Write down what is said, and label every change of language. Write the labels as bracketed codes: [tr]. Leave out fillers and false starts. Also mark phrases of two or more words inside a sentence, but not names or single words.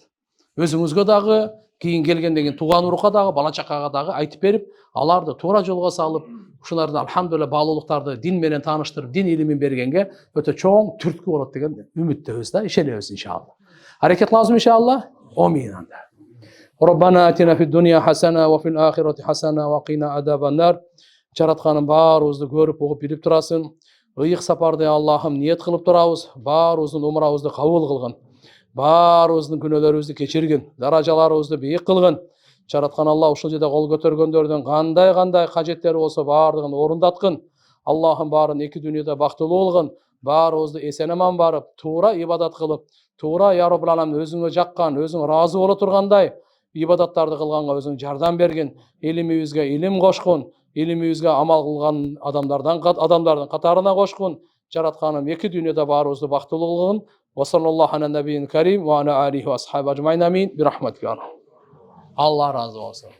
[ky] Өзүңүзгө дагы, кийин келгенден кийин тууган урукка дагы, бала чакага дагы айтып берип, аларды туура жолго салып, ушуларды алхамдулилла баалуулуктарды дин менен тааныштырып, дин илимин бергенге өтө чоң түрткү болот деген үмүттөбүз да, ишенебиз иншалла. Аракет кылабызбы иншалла? Амин анда. [ar] ربنا آتنا في الدنيا حسنة وفي الآخرة حسنة وقنا عذاب النار. [ky] Жаратканым баарыбызды көрүп угуп билип турасың. Ыйык сапарды Аллахым ниет кылып турабыз. Баарыбыздын умрабызды кабыл кылгын. Баарыбыздын күнөөлөрүбүздү кечиргин. Даражаларыбызды бийик кылгын. Жараткан Алла ушул жерде кол көтөргөндөрдүн кандай кажеттери болсо баардыгын орундаткын. Аллахым баарын эки дүйнөдө бактылуу кылгын. Баарыбызды эсен аман барып, туура ибадат кылып, туура [ar] يا رب العالمين [ky] өзүңө жаккан, өзүң ыраазы боло тургандай ибадаттарды кылганга өзүң жардам бергин. Илимибизге илим кошкун. Илимибизге амал кылган адамдардын катарына кошкун. Жаратканым эки дүйнөдө баарыбызды бактылуу кылгын. [ar] وصلى الله على نبي كريم وعلى آله وأصحابه أجمعين آمين. [ky] Бирахматика. Алла разы болсун.